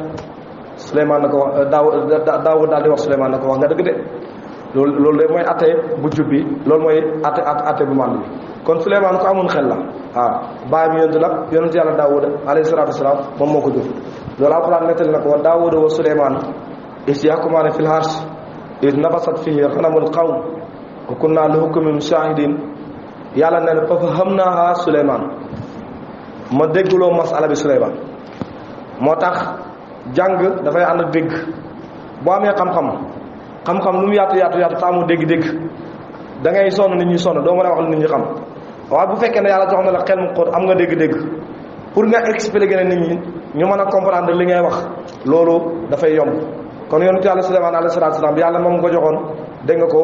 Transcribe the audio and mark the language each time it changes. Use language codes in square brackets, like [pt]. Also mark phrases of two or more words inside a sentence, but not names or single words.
[wo] Souleymane na ko wax Daawud daal di wax Souleymane na ko wax nga dëgg de loolu de mooy atte bu jub bi loolu mooy atte bu mànd bi kon Souleymane ko amoon xel la waaw baay bi yonent la yonent yàlla Daawud [ar] عليه الصلاة والسلام [wo] moom moo ko jur loolu alquran nettali na ko [ar] وداود وسليمان إذ يحكمان في الحرث إذ نفشت فيه غنم القوم و كنا لحكمهم شاهدين [wo] yàlla ne [ar] ففهمناها سليمان [wo] ma déggloo masala bi Souleymane moo tax jàng dafay ànd ak dégg boo amee xam-xam lu mu yaatu te amoo dégg-dégg da ngay sonn nit ñi sonn doo mën a wax lu nit ñi xam waaye bu fekkee ne yàlla jox na la xel mu xóot am nga dégg-dégg pour nga expliquer ne nit ñi ñu mën a comprendre li ngay wax loolu dafay yomb kon yonent yàlla Suleymaan [ar] عليه الصلاة والسلام [wo] yàlla moom ko joxoon dégg nga